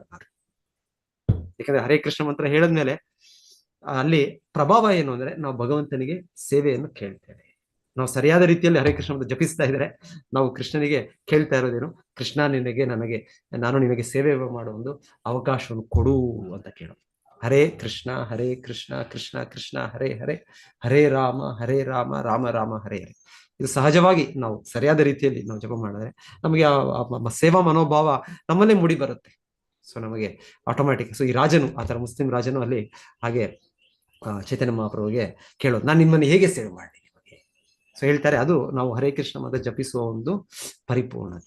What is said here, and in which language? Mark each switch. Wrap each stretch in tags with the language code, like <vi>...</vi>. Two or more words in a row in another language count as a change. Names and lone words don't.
<kn>ಯಾಕಂದ್ರೆ ಹರೇ ಕೃಷ್ಣ ಮಂತ್ರ ಹೇಳಿದ್ಮೇಲೆ ಅಲ್ಲಿ ಪ್ರಭಾವ ಏನು ಅಂದ್ರೆ, ನಾವು ಭಗವಂತನಿಗೆ ಸೇವೆಯನ್ನು ಕೇಳ್ತೇವೆ. ನಾವು ಸರಿಯಾದ ರೀತಿಯಲ್ಲಿ ಹರೇ ಕೃಷ್ಣ ಮಂತ್ರ ಜಪಿಸ್ತಾ ಇದ್ರೆ ನಾವು ಕೃಷ್ಣನಿಗೆ ಕೇಳ್ತಾ ಇರೋದೇನು, ಕೃಷ್ಣ ನಾನು ನಿನಗೆ ಸೇವೆ ಮಾಡುವ ಒಂದು ಅವಕಾಶವನ್ನು ಕೊಡು ಅಂತ ಕೇಳೋದು.</kn> <sa>ಹರೇ ಕೃಷ್ಣ ಕೃಷ್ಣ ಕೃಷ್ಣ ಹರೇ ಹರೇ, ಹರೇ ರಾಮ ರಾಮ ರಾಮ ಹರೇ ಹರೇ.</sa> <kn>ಇದು ಸಹಜವಾಗಿ ನಾವು ಸರಿಯಾದ ರೀತಿಯಲ್ಲಿ ನಾವು ಜಪ ಮಾಡಿದ್ರೆ ನಮಗೆ ಸೇವಾ ಮನೋಭಾವ ನಮ್ಮಲ್ಲೇ ಮೂಡಿ ಬರುತ್ತೆ. ಸೊ ನಮಗೆ ಆಟೋಮ್ಯಾಟಿಕ್. ಸೊ ಈ ರಾಜನು ಆತರ ಮುಸ್ಲಿಂ ರಾಜನು ಅಲ್ಲಿ ಹಾಗೆ ಚೈತನ್ಯ ಮಹಾಪ್ರಭುಗೆ ಕೇಳೋದು, ನಾನು ನಿಮ್ಮನ್ನು ಹೇಗೆ ಸೇವೆ ಮಾಡಿ ನಿಮಗೆ. ಸೊ ಹೇಳ್ತಾರೆ, ಅದು ನಾವು ಹರೇ ಕೃಷ್ಣ ಮತ ಜಪಿಸುವ ಒಂದು ಪರಿಪೂರ್ಣತೆ.</kn>